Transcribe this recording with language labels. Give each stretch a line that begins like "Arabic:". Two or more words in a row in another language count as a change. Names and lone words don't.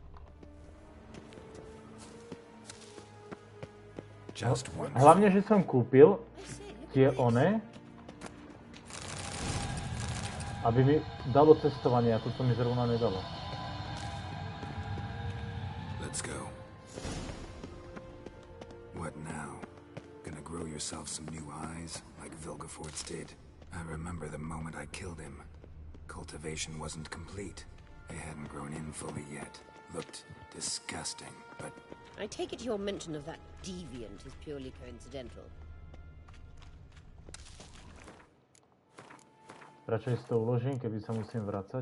Slovak: Hlavne, že som kúpil tie one, aby mi dalo cestovanie a toto mi zrovna nedalo.
English: Let's go. What now? Gonna grow yourself some new eyes, like Vilgefortz did? I remember the moment I killed him. Cultivation wasn't complete. They hadn't grown in fully yet. Looked disgusting, but... I take it your mention of that deviant is purely coincidental.
Slovak: Radšej si to uložím, keby sa musím vracať.